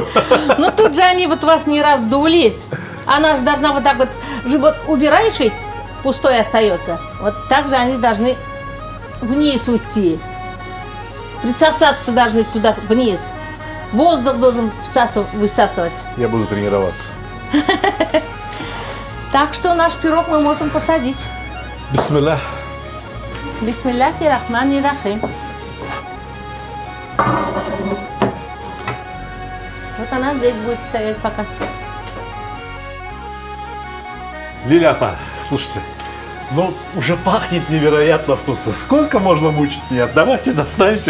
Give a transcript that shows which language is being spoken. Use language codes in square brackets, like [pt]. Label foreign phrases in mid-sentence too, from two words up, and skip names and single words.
[ru] Но тут же они вот вас не раздулись. Она же должна вот так вот, живот убираешь ведь, пустой остается. Вот так же они должны вниз уйти. Присосаться должны туда вниз. Воздух должен высасывать. Я буду тренироваться. Так что наш пирог мы можем посадить. Бисмилля. [ar] بسم الله الرحمن الرحيم. [ru] Вот она здесь будет стоять пока. Лилята, слушайте, ну уже пахнет невероятно вкусно. Сколько можно мучить меня? Давайте достаньте,